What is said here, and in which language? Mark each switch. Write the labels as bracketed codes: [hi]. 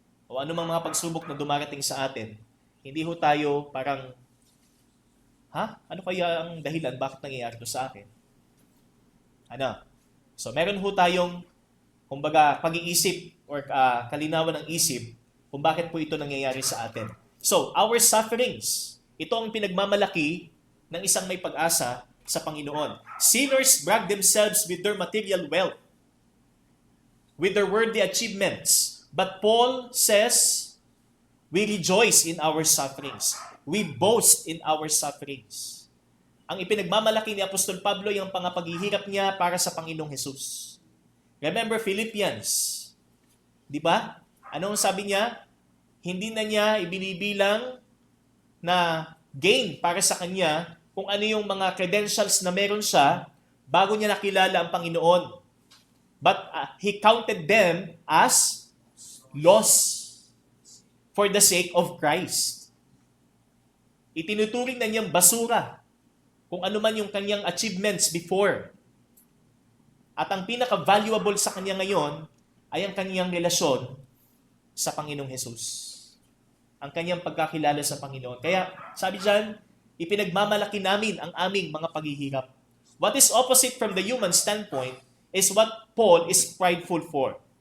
[tl] O anumang mga pagsubok na dumarating sa atin, hindi ho tayo parang, ano kaya ang dahilan bakit nangyayari ito sa akin? So, meron ho tayong, kumbaga, pag-iisip or kalinawan ng isip kung bakit po ito nangyayari sa atin. So, [en] our sufferings, [tl] ito ang pinagmamalaki ng isang may pag-asa sa Panginoon. [en] Sinners brag themselves with their material wealth, with their worldly achievements. But Paul says, we rejoice in our sufferings. We boast in our sufferings. [tl] Ang ipinagmamalaki ni Apostol Pablo yung pangapaghihirap niya para sa Panginoong Hesus. Remember Philippians, di ba? Anong sabi niya? Hindi na niya ibinibilang na gain para sa kanya kung ano yung mga credentials na meron siya bago niya nakilala ang Panginoon. [en] But he counted them as loss for the sake of Christ. [tl] Itinuturing na niyang basura kung ano man yung kanyang achievements before. At ang pinaka-valuable sa kanya ngayon ay ang kanyang relasyon sa Panginoong Hesus. Ang kanyang pagkakilala sa Panginoon. Kaya, sabi dyan, ipinagmamalaki namin ang aming mga paghihirap. [en] What is opposite from the human standpoint is what Paul is prideful for.